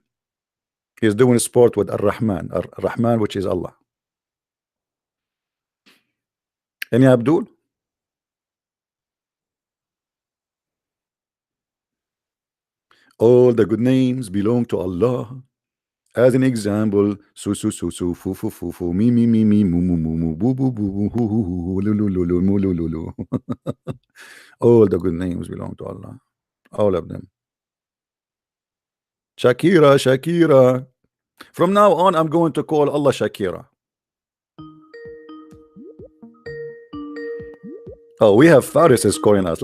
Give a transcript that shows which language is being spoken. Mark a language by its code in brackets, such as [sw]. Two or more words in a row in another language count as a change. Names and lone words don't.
[en] He is doing sport with Ar-Rahman. Ar-Rahman, which is Allah. Any Abdul? All the good names belong to Allah. As an example, su su su su fu fu fu fu mi mi mi mi mu mu mu mu boo boo boo boo hu hu hu lu lu lu lu mu lu lu lu. All the good names belong to Allah. All of them. Shakira, Shakira. From now on, I'm going to call Allah Shakira. Oh, we have Faris is calling us.